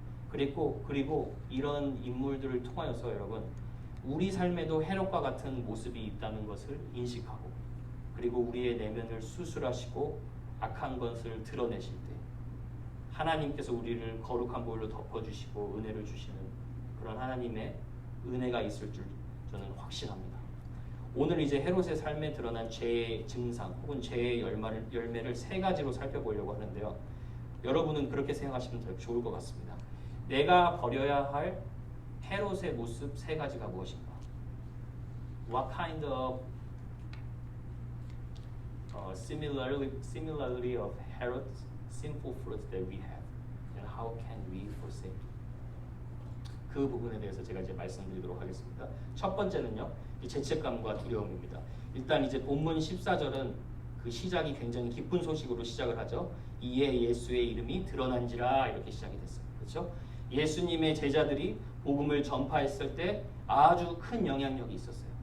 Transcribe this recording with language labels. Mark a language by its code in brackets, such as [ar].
[ko] 그리고 이런 인물들을 통하여서 여러분, 우리 삶에도 헤롯과 같은 모습이 있다는 것을 인식하고, 그리고 우리의 내면을 수술하시고 악한 것을 드러내실 때 하나님께서 우리를 거룩한 보혈로 덮어주시고 은혜를 주시는 그런 하나님의 은혜가 있을 줄 저는 확신합니다. 오늘 이제 헤롯의 삶에 드러난 죄의 증상 혹은 죄의 열매를 세 가지로 살펴보려고 하는데요. 여러분은 그렇게 생각하시면 더 좋을 것 같습니다. 내가 버려야 할 헤롯의 모습 세 가지가 무엇인가? [en] What kind of similarity of Herod's sinful fruits that we have, and how can we forsake? [ko] 그 부분에 대해서 제가 이제 말씀드리도록 하겠습니다. 첫 번째는요, 죄책감과 두려움입니다. 일단 이제 본문 14절은 그 시작이 굉장히 기쁜 소식으로 시작을 하죠. 이에 예수의 이름이 드러난지라 이렇게 시작이 됐어요. 그렇죠? 예수님의 제자들이 복음을 전파했을 때 아주 큰 영향력이 있었어요.